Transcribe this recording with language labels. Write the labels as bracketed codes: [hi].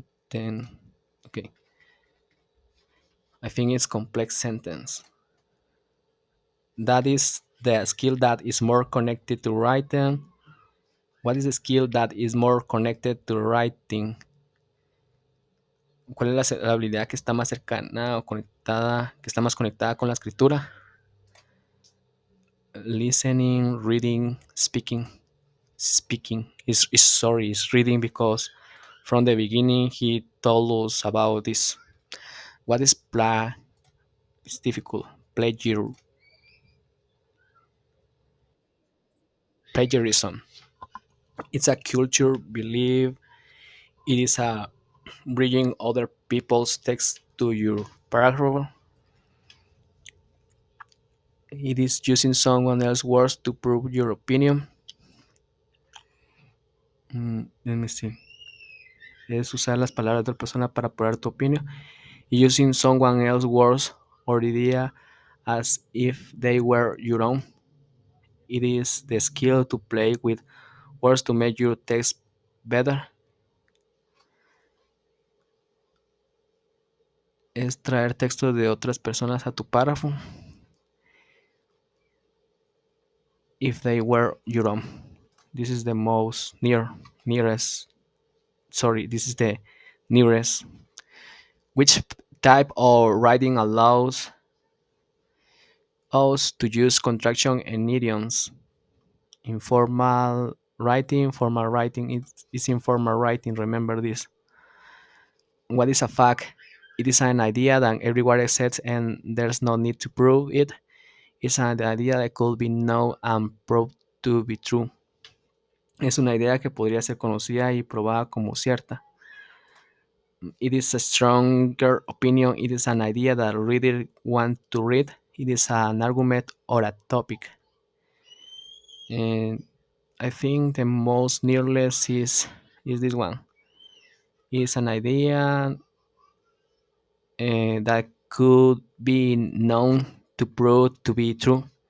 [en] Then okay, I think it's complex sentence. That is the skill that is more connected to writing. What is the skill that is more connected to writing? [es] ¿Cuál es la habilidad que está más cercana o conectada, que está más conectada con la escritura? [en] Listening, reading, speaking. Speaking is sorry, is reading because from the beginning he told us about this. What is it's difficult. Plagiar, plagiarism. It's a culture belief. It is a bringing other people's text to your paragraph. It is using someone else's words to prove your opinion. Let me see. [es] Es usar las palabras de otra persona para probar tu opinión. [en] Using someone else's words or idea as if they were your own. It is the skill to play with words to make your text better. [es] Es traer texto de otras personas a tu párrafo. [en] If they were your own. This is the most nearest. Sorry, this is the nearest. Which type of writing allows us to use contraction and idioms? Formal writing is informal writing. Remember this. What is a fact? It is an idea that everyone accepts and there's no need to prove it. It's an idea that could be known and proved to be true. [es] Es una idea que podría ser conocida y probada como cierta. [en] It is a stronger opinion. It is an idea that readers want to read. It is an argument or a topic. And I think the most nearest is this one. It's an idea that could be known to prove to be true.